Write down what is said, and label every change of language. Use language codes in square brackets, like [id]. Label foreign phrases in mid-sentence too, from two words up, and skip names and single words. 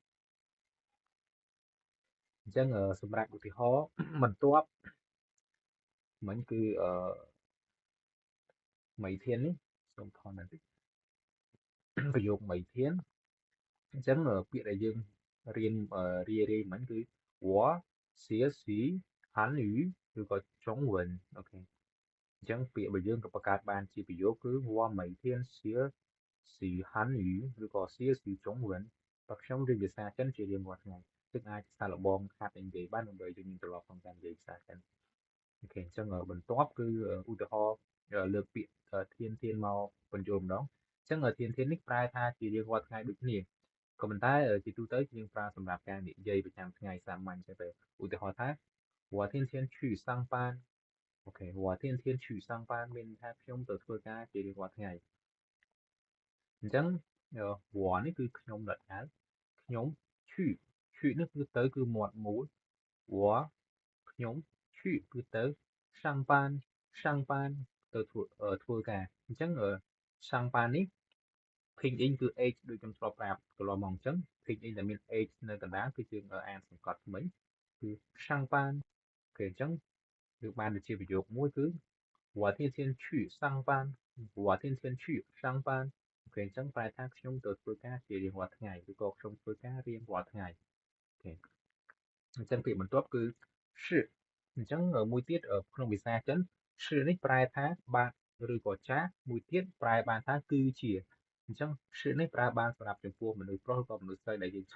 [km] អញ្ចឹងសម្រាប់ឧទាហរណ៍បន្ទាប់មិញគឺមីធាននេះសូមថតបន្តិចប្រយោគមីធានអញ្ចឹងពាក្យដែល យើងរៀនរាយមិញគឺ [zh] 我学习韩语 [km] ឬក៏中文អូខេអញ្ចឹងពាក្យរបស់យើងក៏បង្កើតបានជាប្រយោគគឺ [zh] 我每天学习韩语 [km] ឬក៏ [zh] 学习中文 [km] បើខ្ញុំរៀនភាសាចិនជារៀងរាល់ថ្ងៃซึ่งអាចសាកល្បងហាត់និយាយបានដើម្បីយើងមានទម្លាប់ក្នុងការនិយាយភាសាចិនអូខេអញ្ចឹងបន្ទាប់គឺឧទាហរណ៍លើក ពាក្យធានមកបញ្ចូលម្ដងអញ្ចឹងធាននេះប្រែថាជារៀងរាល់ថ្ងៃដូចគ្នាក៏ប៉ុន្តែជាទូទៅយើងប្រើសម្រាប់ការនិយាយប្រចាំថ្ងៃសាមញ្ញចឹងទៅឧទាហរណ៍ថា [zh] 我天天去上班 [km] អូខេ [zh] 我天天去上班 [km] មានថាខ្ញុំទៅធ្វើការជារៀងរាល់ថ្ងៃអញ្ចឹង我នេះគឺខ្ញុំដដែលខ្ញុំឈឺនេះគឺទៅគឺមាត់មូ ល我ខ្ញុំឈឺគឺទៅ上班ទៅធ្វើការអញ្ចឹង上班នេះ拼音គឺ h ដូចខ្ញុំធ្លាប់ប្រាប់កន្លងមកអញ្ចឹង拼音ដែលមាន h នៅកណ្ដាលគឺយើងអានសង្កត់មិញគឺ上班គេអញ្ចឹងយើងបានជាប្រយោគមួយគឺ [zh] 我天天去上班我天天去上班 [km] គេអញ្ចឹងប្រែថាខ្ញុំទៅធ្វើការជារៀងរាល់ថ្ងៃឬក៏ខ្ញុំធ្វើការរៀងរាល់ថ្ងៃអូខេអញ្ចឹងពាក្យបន្ទាប់គឺ是អញ្ចឹងមួយទៀតក្នុងភា សាចិន是នេះប្រែថាបាទឬក៏ចាស់មួយទៀតប្រែបានថាគឺជាអញ្ចឹង是នេះប្រើបានសម្រាប់ចំពោះមនុស្សប្រុសឬក៏មនុស្សស្រីដែលយើង